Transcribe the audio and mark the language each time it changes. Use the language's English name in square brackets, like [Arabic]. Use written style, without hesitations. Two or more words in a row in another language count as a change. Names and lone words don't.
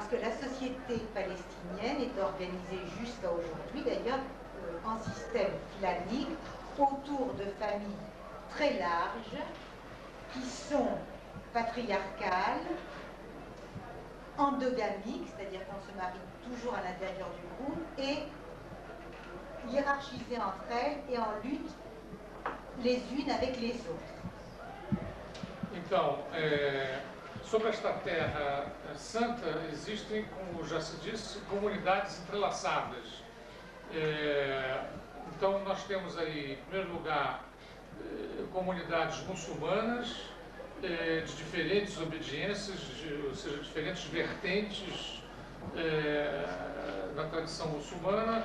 [French] que la société palestinienne est organisée jusqu'à aujourd'hui d'ailleurs en système clanique autour de familles très larges qui sont patriarcales, endogamiques, c'est-à-dire qu'on se marie toujours à l'intérieur du groupe, et hiérarchisées entre elles et en lutte les unes avec les autres. [Portuguese] Então, sobre esta terra santa existem, como já se disse, comunidades entrelaçadas. Então nós temos aí, em primeiro lugar, comunidades muçulmanas de diferentes obediências, ou seja, diferentes vertentes na tradição muçulmana.